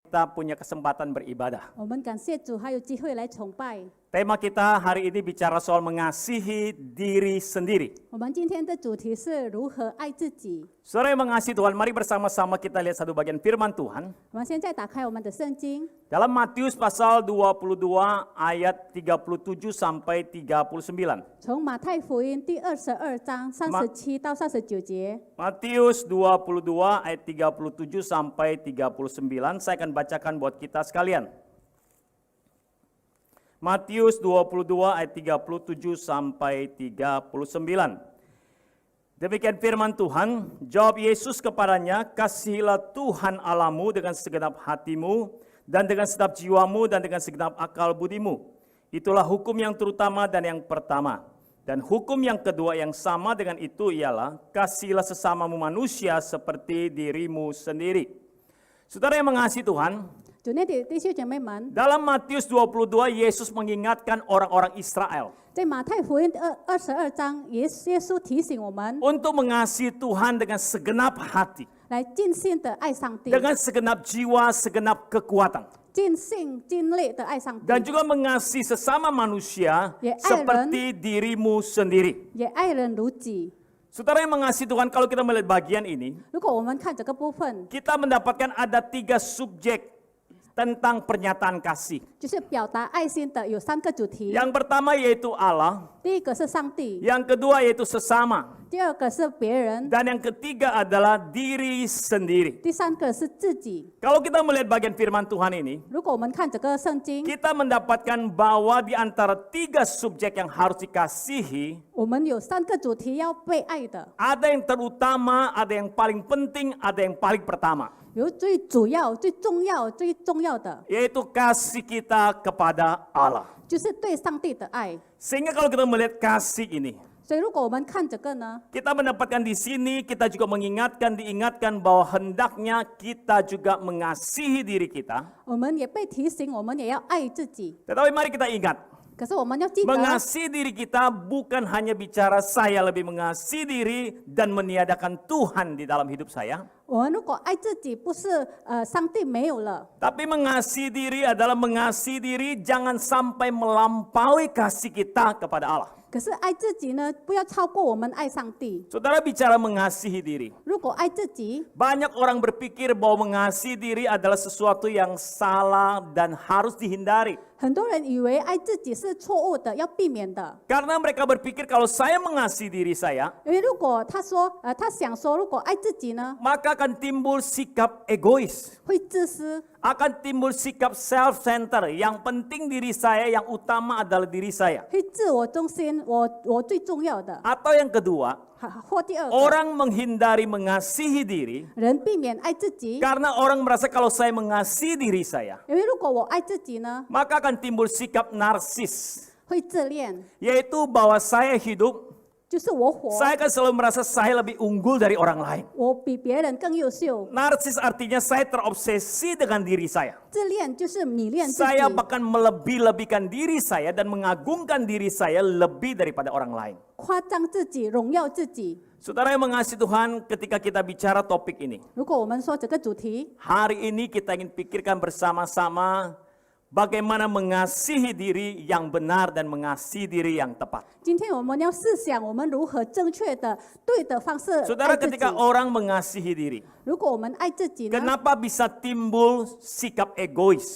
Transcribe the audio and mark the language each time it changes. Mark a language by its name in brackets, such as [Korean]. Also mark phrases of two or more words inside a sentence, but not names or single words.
[Indonesian] Kita punya kesempatan beribadah. [Chinese] 我们感谢主，还有机会来崇拜。 [Indonesian] Tema kita hari ini bicara soal mengasihi diri sendiri. [Chinese] 我们今天的主题是如何爱自己。 [Indonesian] Saudara yang mengasihi Tuhan, mari bersama-sama kita lihat satu bagian firman Tuhan. [Chinese] 我们现在打开我们的圣经， [Indonesian] Dalam Matius pasal 22 ayat 37 sampai 39. [Chinese] 从马太福音第22章37到39节。 [Indonesian] Matius 22 ayat 37 sampai 39. Saya akan bacakan buat kita sekalian. Matius 22 ayat 37 sampai 39. Demikian firman Tuhan, jawab Yesus kepadanya, kasihilah Tuhan Allahmu dengan segenap hatimu, dan dengan segenap jiwamu, dan dengan segenap akal budimu. Itulah hukum yang terutama dan yang pertama. Dan hukum yang kedua yang sama dengan itu ialah, kasihilah sesamamu manusia seperti dirimu sendiri. Saudara yang mengasihi Tuhan, [Chinese] 主内的弟兄姐妹们， [Indonesian] dalam Matius 22, Yesus mengingatkan orang-orang Israel [Chinese] 在马太福音22章，耶稣提醒我们 [Indonesian] untuk mengasihi Tuhan dengan segenap hati, [Chinese] 来尽心的爱上帝， [Indonesian] dengan segenap jiwa, segenap kekuatan, [Chinese] 尽心尽力的爱上帝， [Indonesian] dan juga mengasihi sesama manusia Ya, seperti dirimu sendiri. [Chinese] 也爱人如己。 [Indonesian] Saudara yang mengasihi Tuhan, kalau kita melihat bagian ini, [Chinese] 如果我们看这个部分， [Indonesian] kita mendapatkan ada 3 subjek tentang pernyataan kasih. [Chinese] 就是表达爱心的有3个主题。 [Indonesian] Yang pertama yaitu Allah, [Chinese] 第一个是上帝， [Indonesian] yang kedua yaitu sesama, [Chinese] 第二个是别人， [Indonesian] dan yang ketiga adalah diri sendiri. [Chinese] 第三个是自己。 [Indonesian] Kalau kita melihat bagian firman Tuhan ini, [Chinese] 如果我们看这个圣经， [Indonesian] kita mendapatkan bahwa di antara 3 subjek yang harus dikasihi, [Chinese] 我们有3个主题要被爱的， [Indonesian] ada yang terutama, ada yang paling penting, ada yang paling pertama, [Chinese] 有最主要、最重要、最重要的， [Indonesian] yaitu kasih kita kepada Allah. [Chinese] 就是对上帝的爱。 [Indonesian] Sehingga kalau kita melihat kasih ini, [Chinese] 所以，如果我们看这个呢， [Indonesian] kita mendapatkan di sini, kita juga diingatkan bahwa hendaknya kita juga mengasihi diri kita. [Chinese] 我们也被提醒，我们也要爱自己。 [Indonesian] Tetapi mari kita ingat, [Chinese] 可是我们要记得， [Indonesian] mengasihi diri kita bukan hanya bicara saya lebih mengasihi diri dan meniadakan Tuhan di dalam hidup saya. [Chinese] 我们如果爱自己，不是上帝没有了， [Indonesian] Tapi mengasihi diri adalah mengasihi diri jangan sampai melampaui kasih kita kepada Allah. [Chinese] 可是爱自己呢，不要超过我们爱上帝。 [Indonesian] Saudara bicara mengasihi diri. [Chinese] 如果爱自己， [Indonesian] Banyak orang berpikir bahwa mengasihi diri adalah sesuatu yang salah dan harus dihindari. [Chinese] 很多人以为爱自己是错误的，要避免的。 [Indonesian] Karena mereka berpikir kalau saya mengasihi diri saya, [Chinese] 因为如果他想说，如果爱自己呢， [Indonesian] maka akan timbul sikap egois. [Chinese] 会自私， [Indonesian] Akan timbul sikap self-center. Yang penting diri saya, yang utama adalah diri saya. [Chinese] 会自我中心，我最重要的。 [Indonesian] Atau yang kedua, [Chinese] 或第二个， [Indonesian] orang menghindari mengasihi diri [Chinese] 人避免爱自己， [Indonesian] karena orang merasa kalau saya mengasihi diri saya, [Chinese] 因为如果我爱自己呢， [Indonesian] maka akan timbul sikap narsis. [Chinese] 会自恋， [Indonesian] Yaitu bahwa saya hidup, [Chinese] 就是我火， [Indonesian] saya akan selalu merasa saya lebih unggul dari orang lain. [Chinese] 我比别人更优秀。 [Indonesian] Narsis artinya saya terobsesi dengan diri saya. [Chinese] 自恋就是迷恋自己， [Indonesian] Saya bahkan melebih-lebihkan diri saya dan mengagungkan diri saya lebih daripada orang lain. [Chinese] 夸张自己，荣耀自己。 [Indonesian] Saudara yang mengasihi Tuhan, ketika kita bicara topik ini, [Chinese] 如果我们说这个主题， [Indonesian] hari ini kita ingin pikirkan bersama-sama bagaimana mengasihi diri yang benar dan mengasihi diri yang tepat. [Chinese] 今天我们要思想我们如何正确的、对的方式 [Indonesian] Saudara, [Chinese] 爱自己 [Indonesian] ketika。orang mengasihi diri, [Chinese] 如果我们爱自己呢， [Indonesian] kenapa bisa timbul sikap egois?